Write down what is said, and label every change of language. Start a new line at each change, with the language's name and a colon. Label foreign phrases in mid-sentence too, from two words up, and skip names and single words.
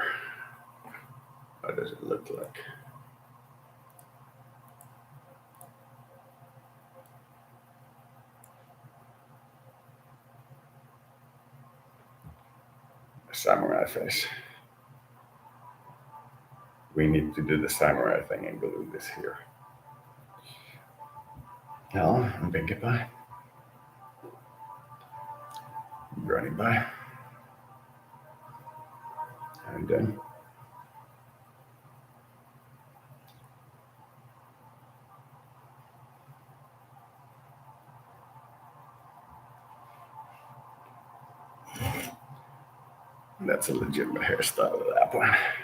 English: What does it look like? A samurai face. We need to do the samurai thing and glue this here.
Swedish: Ja, en bänke på.
English: Running by. And then that's a legitimate hairstyle of that one.